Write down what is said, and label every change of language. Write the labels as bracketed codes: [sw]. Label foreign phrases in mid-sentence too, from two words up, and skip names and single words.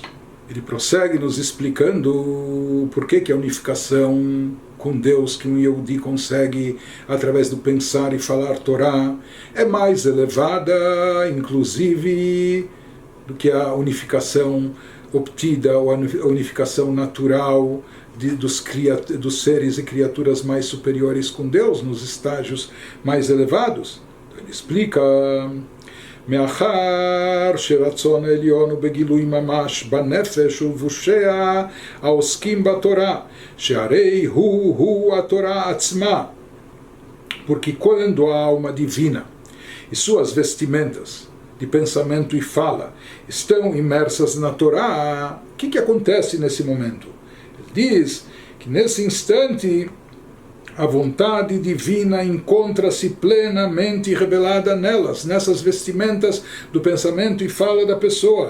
[pt] Ele prossegue nos explicando por que a unificação com Deus que um Yehudi consegue através do pensar e falar Torá é mais elevada, inclusive, do que a unificação obtida, ou a unificação natural dos seres e criaturas mais superiores com Deus, nos estágios mais elevados. Então ele explica: [he] מאחר שרצון העליון הוא בגילוי ממש בנפש ובושיה העוסקים בתורה, שהרי הוא התורה עצמה. [pt] Porque quando a alma divina e suas vestimentas de pensamento e fala estão imersas na Torá, o que acontece nesse momento? Ele diz que nesse instante a vontade divina encontra-se plenamente revelada nelas, nessas vestimentas do pensamento e fala da pessoa.